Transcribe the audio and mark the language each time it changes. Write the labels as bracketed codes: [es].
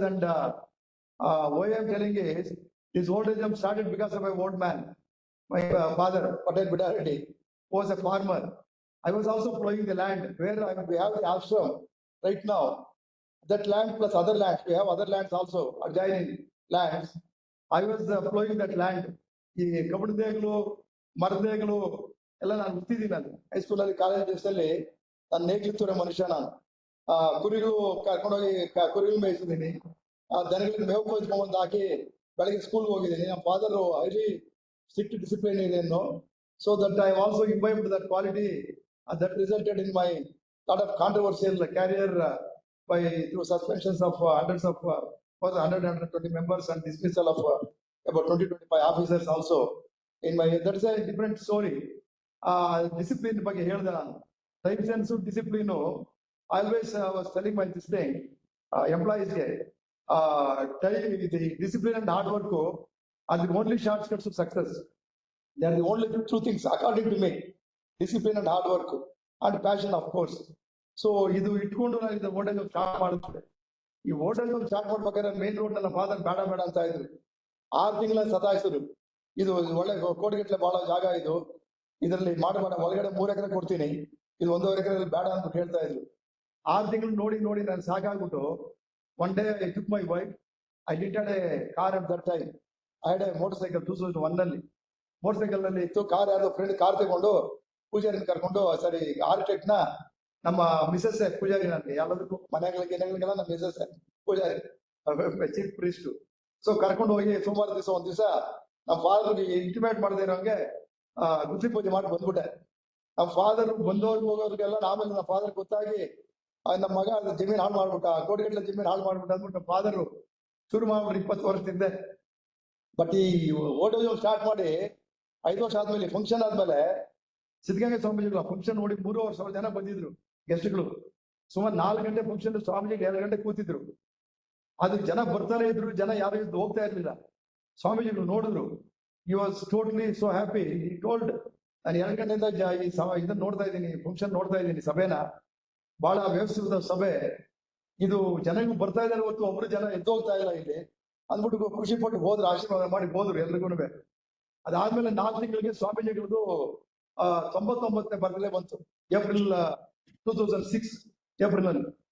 [en] And why I am telling is, this old age home started because of my old man. My father, Patel Bida Reddy, was a farmer. I was also plowing the land where we have the ashram right now. That land plus other lands, we have other lands also, adjoining lands. I was plowing that land. [kn] ಈ ಕಬ್ಬಣದೇಗಳು ಮರದೇಗಳು ಎಲ್ಲ ನಾನು ಹುಟ್ಟಿದ್ದೀನಿ. ನಾನು ಹೈಸ್ಕೂಲಲ್ಲಿ college ಡೇಸಲ್ಲಿ ನಾನು ನೇಗಿಲಿತ್ತೂರ ಮನುಷ್ಯ. ನಾನು ಕುರಿಗಳು ಕರ್ಕೊಂಡೋಗಿ ಕುರಿಗಳು ಮೇಯಿಸಿದ್ದೀನಿ, ದನಗಳಿಗೆ ಮೇವು ಕೊಯ್ಸ್ಕೊಂಡ್ಬಂದು ಹಾಕಿ ಬೆಳಗ್ಗೆ ಸ್ಕೂಲ್ಗೆ ಹೋಗಿದ್ದೀನಿ. [en] ನಮ್ಮ father highly strict disciplinarian. So that I also imbibed that quality, that resulted in my lot of controversial career through suspensions of hundreds of 120 members and dismissal of about 20-25 officers also. In my, that is a different story. [kn] Discipline ಬಗ್ಗೆ ಹೇಳಿದೆ ನಾನು. [en] Time sense discipline. I always was telling my this thing, employees ಗೆ, the discipline and hard work are the only shortcuts to success. They are the only two things according to me: discipline and hard work and passion, of course. [kn] So ಇದು ಇಟ್ಕೊಂಡು ನಾನು ಇದು old age start ಮಾಡುತ್ತೆ. ಈ old age start ಮಾಡ್ಬೇಕಾದ್ರೆ main road ನನ್ನ father ಬೇಡ ಬೇಡ ಅಂತ ಇದ್ರು. 6 ತಿಂಗಳ ಸತಾಯಿಸಿದ್ರು. ಇದು ಒಳ್ಳೆ ಕೋಟಿಗಟ್ಟಲೆ ಬಹಳ ಜಾಗ, ಇದು ಇದರಲ್ಲಿ ಮಾಡಬೇಡ, ಒಳಗಡೆ 3 ಎಕರೆ ಕೊಡ್ತೀನಿ, ಇದು 1.5 ಎಕರೆಯಲ್ಲಿ ಬೇಡ ಅಂತ ಹೇಳ್ತಾ ಇದ್ರು. 6 ತಿಂಗಳು ನೋಡಿ ನೋಡಿ ನಾನು ಸಾಕಾಗ್ಬಿಟ್ಟು, [en] one day I took my wife, I rented a car at that time. I had a motorcycle 2001 ನಲ್ಲಿ. [kn] ಮೋಟರ್ಸೈಕಲ್ ನಲ್ಲಿ ಇತ್ತು ಕಾರ್. ಯಾರೋ ಫ್ರೆಂಡ್ ಕಾರ್ ತಗೊಂಡು ಪೂಜಾರಿನ ಕರ್ಕೊಂಡು, ಸರಿ ಆರ್ಕಿಟೆಕ್ಟ್ ನ ನಮ್ಮ ಮಿಸಸ್ ಪೂಜಾರಿ, ನನಗೆ ಎಲ್ಲದಕ್ಕೂ ಮನೆಗಳಿಗೆಲ್ಲ ನಮ್ಮ Mrs Poojary, chief priest. So ಕರ್ಕೊಂಡು ಹೋಗಿ ಸೋಮವಾರ ದಿವಸ ಒಂದ್ ದಿವಸ ನಮ್ಮ ಫಾದರ್ ಇಂಟಿಮೇಟ್ ಮಾಡದೇ ಇರೋಂಗೆ ಗುದ್ಲಿ ಪೂಜೆ ಮಾಡಿ ಬಂದ್ಬಿಟ್ಟೆ. ನಮ್ಮ ಫಾದರ್ ಬಂದವ್ರಿಗೆ ಹೋಗೋರಿಗೆಲ್ಲ ಆಮೇಲೆ ನಮ್ಮ ಫಾದರ್ ಗೊತ್ತಾಗಿ ನಮ್ಮ ಮಗ ಅದು ಜಮೀನ್ ಹಾಳು ಮಾಡ್ಬಿಟ್ಟ, ಕೋಟಿಗಟ್ಟಲೆ ಜಮೀನ್ ಹಾಳು ಮಾಡ್ಬಿಟ್ಟ ಅಂದ್ಬಿಟ್ಟು ನಮ್ಮ ಫಾದರ್ ಶುರು ಮಾಡ್ಬಿಟ್ಟು 20 ವರ್ಷದಿಂದ. ಬಟ್ ಈ ಓಲ್ಡ್ ಏಜ್ ಹೋಮ್ ಸ್ಟಾರ್ಟ್ ಮಾಡಿ 5 ವರ್ಷ ಆದ್ಮೇಲೆ ಫಂಕ್ಷನ್ ಆದ್ಮೇಲೆ ಸಿದ್ಧಗಂಗಾ ಸ್ವಾಮೀಜಿಗಳು ಫಂಕ್ಷನ್ ನೋಡಿ 3,500 ಜನ ಬಂದಿದ್ರು ಗೆಸ್ಟ್ಗಳು. ಸುಮಾರು 4 ಗಂಟೆ ಫಂಕ್ಷನ್, ಸ್ವಾಮೀಜಿಗೆ 2 ಗಂಟೆ ಕೂತಿದ್ರು. ಅದು ಜನ ಬರ್ತಾನೆ ಇದ್ರು, ಜನ ಯಾರು ಇದ್ದು ಹೋಗ್ತಾ ಇರ್ಲಿಲ್ಲ. ಸ್ವಾಮೀಜಿಗಳು ನೋಡಿದ್ರು, [en] he was totally so happy. [kn] He told, ನಾನು 2 ಗಂಟೆಯಿಂದ ಇದನ್ನ ನೋಡ್ತಾ ಇದ್ದೀನಿ, ಫಂಕ್ಷನ್ ನೋಡ್ತಾ ಇದ್ದೀನಿ, ಸಭೆನ ಬಹಳ ವ್ಯವಸ್ಥಿತ ಸಭೆ ಇದು, ಜನಗಳು ಬರ್ತಾ ಇದ್ದಾರೆ ಹೊತ್ತು ಒಬ್ರು ಜನ ಎದ್ದೋಗ್ತಾ ಇಲ್ಲ ಇಲ್ಲಿ ಅಂದ್ಬಿಟ್ಟು ಖುಷಿ ಪಟ್ಟು ಹೋದ್ರು, ಆಶೀರ್ವಾದ ಮಾಡಿ ಹೋದ್ರು ಎಲ್ರಿಗೂ. ಅದಾದ್ಮೇಲೆ 4 ತಿಂಗಳಿಗೆ ಸ್ವಾಮೀಜಿಗಳದ್ದು 99ನೇ ಬರ್ತ್ಡೇ ಬಂತು, ಏಪ್ರಿಲ್ 2006 ಏಪ್ರಿಲ್ ಅಲ್ಲಿ.